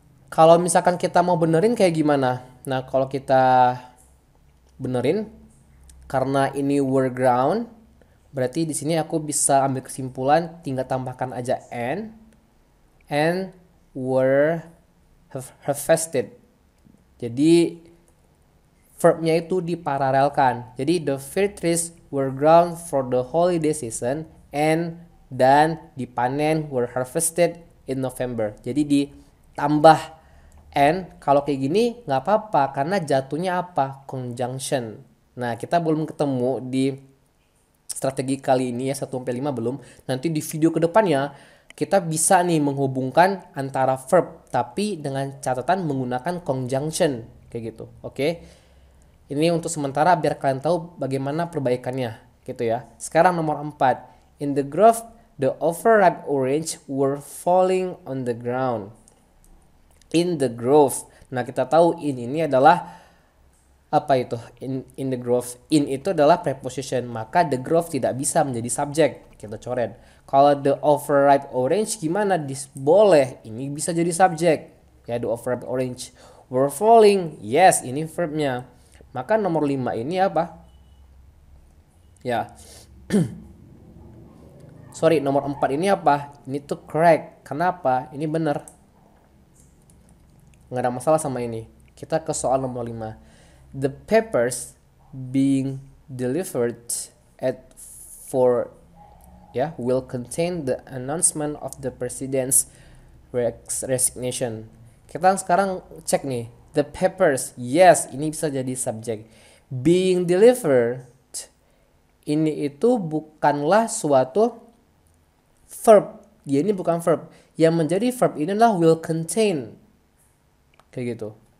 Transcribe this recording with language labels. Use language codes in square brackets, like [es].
[id] Kalau misalkan kita mau benerin kayak gimana? Nah, kalau kita benerin karena ini [en] were ground, [id] berarti di sini aku bisa ambil kesimpulan tinggal tambahkan aja [en] and were harvested. [id] Jadi verbnya itu diparalelkan. Jadi [en] the fig trees were ground for the holiday season and [id] dan dipanen [en] were harvested in November. [id] Jadi ditambah and, kalau kayak gini nggak apa-apa karena jatuhnya apa? Conjunction. Nah, kita belum ketemu di strategi kali ini ya, 1-5 belum. Nanti di video kedepannya kita bisa nih menghubungkan antara verb tapi dengan catatan menggunakan conjunction kayak gitu. Oke. Ini untuk sementara biar kalian tahu bagaimana perbaikannya gitu ya. Sekarang nomor 4. [en] In the grove, the overripe orange were falling on the ground. In the grove. [id] Nah, kita tahu ini adalah apa itu? [en] In the grove. [id] In itu adalah preposition, maka [en] the grove [id] tidak bisa menjadi subjek. Kita coret. Kalau [en] the overripe orange [id] gimana? Boleh. Ini bisa jadi subjek. [en] Ya, the overripe orange were falling. Yes, [id] ini verbnya. Maka nomor 5 ini apa? Ya. [en] Sorry, [id] nomor 4 ini apa? Ini tuh correct. Kenapa? Ini benar. Nggak ada masalah sama ini. Kita ke soal nomor 5. [en] The papers being delivered at 4 will contain the announcement of the president's resignation. [id] Kita sekarang cek nih. [en] The papers, [id] yes, ini bisa jadi subjek. [en] Being delivered, [id] ini itu bukanlah suatu verb. Dia ini bukan verb. Yang menjadi verb ini adalah [en] will contain. [id] Kayak gitu.